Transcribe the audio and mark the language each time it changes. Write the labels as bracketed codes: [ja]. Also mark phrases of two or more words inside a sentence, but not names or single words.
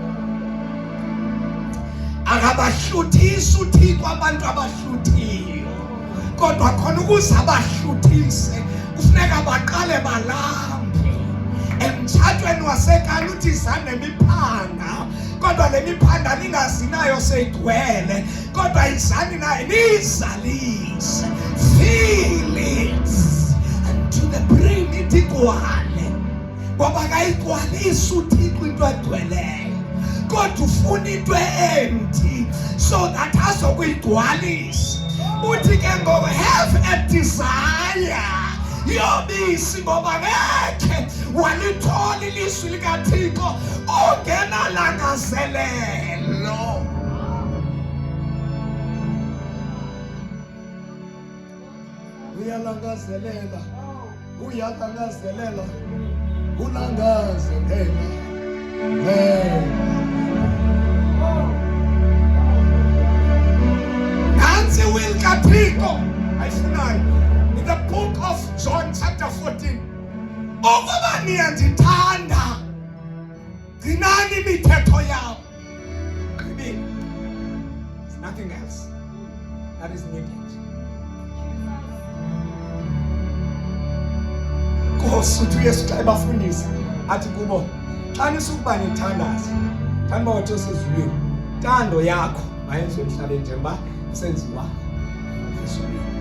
[xh] Akabahluthisi uThixo abantu abahluthiyo, kodwa khona ukuze abahluthise kufuneka baqale balambe. Emtshatweni wasekhaya uthi zanemiphanga, kodwa le miphanga ningazinayo seyigcwele, kodwa izani naye nizalise. [en] Fill it unto the brim, [xh] ithi igcwale, ngoba kayigcwalisi uThixo into egcweleyo. kodwa ufuna into [en] empty so that [xh] azokuyigcwalisa. Uthi ke ngoku [en] have a desire [xh] yobisi, ngoba ngekhe walithola ilizwi likaThixo ungenalangazelelo. Uyalangazelela, uyalangazelela, ulangazelela. Nansi will kaThixo ayifunayo [en] in the book of John chapter 14. [xh] Ukuba niyandithanda, gcinani imithetho yawo. [en] There's nothing else that is needed. [xh] Nkosi uthi uYesu xa ebafundisa athi kubo, xa nisukuba nithandaza, thanda uba wathi osezulwini, ntando yakho mayenziwe emhlabeni njengoba isenziwa ezulwini.